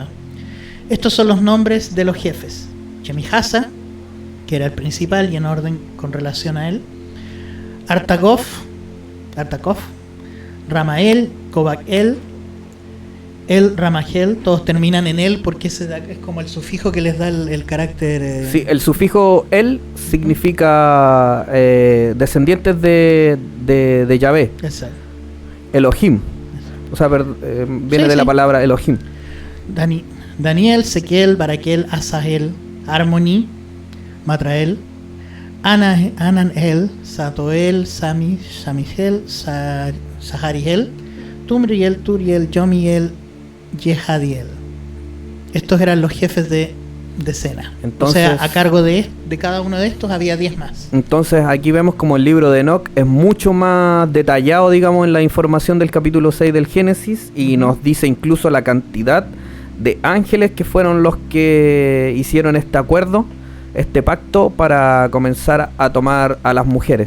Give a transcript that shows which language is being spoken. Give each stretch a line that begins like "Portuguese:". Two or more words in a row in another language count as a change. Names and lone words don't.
Spanish: Estos son los nombres de los jefes: Shemihasa, que era el principal y en orden con relación a él, Artakov, Ramael, Kobakel, El Ramagel, todos terminan en él porque es como el sufijo que les da el carácter... Sí, el sufijo El significa descendientes de Yahvé. Exacto. Elohim. O sea, viene de la palabra Elohim. Daniel, Sequiel, Baraquiel, Asael, Harmony, Matrael, Ananel, Satoel, Samigel, Sahariel, Tumriel, Turiel, Yomiel, Yehadiel. Estos eran los jefes de decena. Entonces, o sea, a cargo de cada uno de estos había 10 más. Entonces aquí vemos como el libro de Enoc es mucho más detallado, digamos, en la información del capítulo 6 del Génesis, y nos dice incluso la cantidad de ángeles que fueron los que hicieron este acuerdo, este pacto para comenzar a tomar a las mujeres.